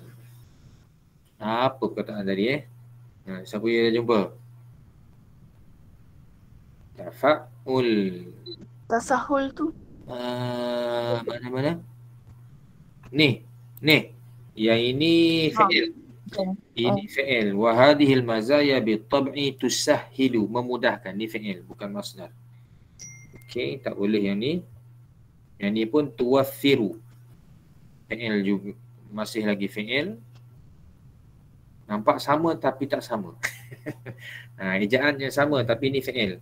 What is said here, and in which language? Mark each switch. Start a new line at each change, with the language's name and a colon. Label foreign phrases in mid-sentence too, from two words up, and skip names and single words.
Malay: Apa perkataan tadi siapa yang dah jumpa? Tafa'ul. Tasahul tu. Mana? Ni. Yang ini fi'il. Ini fi'il.
Arabic: وهذه المزايا بالطبع تسهل.
Malay: Memudahkan. Ni fi'il, bukan masdar. Okey, tak boleh yang ni. Yang ni pun tuwaffiru. Fi'il juga. Masih lagi fi'il. Nampak sama tapi tak sama. Ejaannya sama tapi ni fi'il.